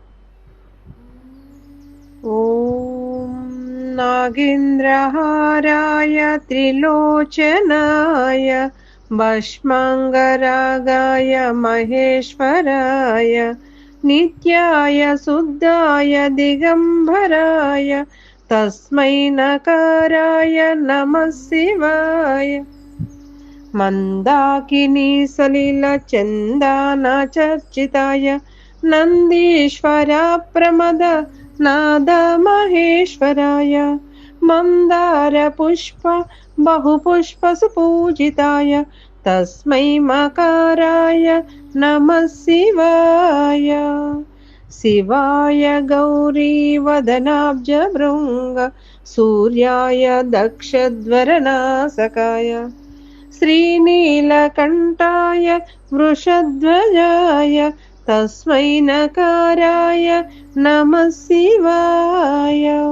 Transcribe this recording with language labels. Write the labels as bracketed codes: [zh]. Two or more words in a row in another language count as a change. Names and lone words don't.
[sa] ఓం నాగేంద్రహారాయ త్రిలోచనాయ భస్మాంగరాగాయ మహేశ్వరాయ నిత్యాయ శుద్ధాయ దిగంబరాయ తస్మై నకారాయ నమః శివాయ. మందాకినీ సలిల చందాన చర్చితాయ నందీశ్వర ప్రమద नादमहेश्वराय मन्दारपुष्प बहुपुष्पसुपूजिताय तस्मै मकाराय नमः शिवाय। शिवाय गौरीवदनाब्जभृङ्ग सूर्याय दक्षध्वरनासकाय श्रीनीलकण्ठाय वृषध्वजाय तस्मै नकाराय नमः शिवाय।